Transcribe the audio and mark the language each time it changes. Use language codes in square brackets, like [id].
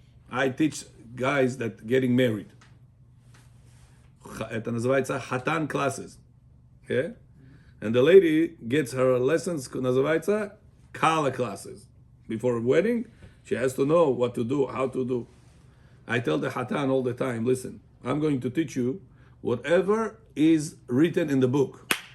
[en] I teach guys that getting married. [ru] Это называется хатан classes. [en] Yeah? And the lady gets her lessons, [ru] называется [en] kala classes. Before a wedding, she has to know what to do, how to do. I tell the hatan all the time, listen, I'm going to teach you whatever is written in the book.